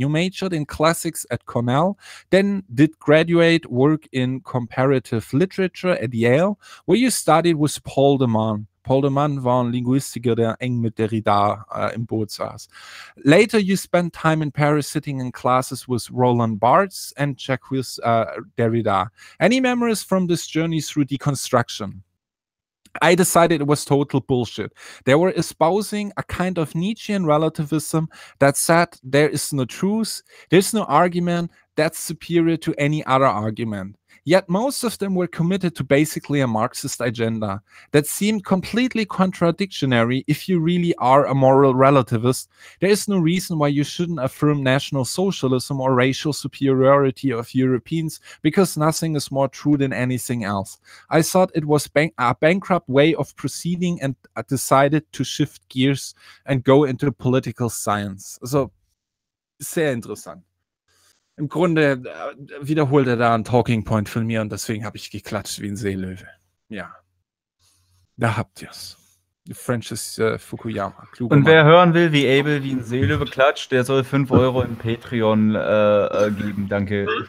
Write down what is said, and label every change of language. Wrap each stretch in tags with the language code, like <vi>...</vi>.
<en>You majored in classics at Cornell, then did graduate work in comparative literature at Yale, where you studied with Paul de Man.</en> <de>Paul de Man war ein Linguistiker, der eng mit Derrida im Boot saß.</de> <en>Later you spent time in Paris sitting in classes with Roland Barthes and Jacques Derrida. Any memories from this journey through deconstruction? I decided it was total bullshit. They were espousing a kind of Nietzschean relativism that said there is no truth, there's no argument that's superior to any other argument. Yet most of them were committed to basically a Marxist agenda that seemed completely contradictory if you really are a moral relativist. There is no reason why you shouldn't affirm national socialism or racial superiority of Europeans because nothing is more true than anything else. I thought it was a bankrupt way of proceeding and decided to shift gears and go into political science.</en> <de>Also, sehr interessant. Im Grunde wiederholt er da einen Talking Point von mir und deswegen habe ich geklatscht wie ein Seelöwe. Ja, da habt ihr es. Francis Fukuyama. Kluge und wer Mann. Hören will, wie Abel wie ein Seelöwe klatscht, der soll 5 Euro im Patreon geben. Danke.</de>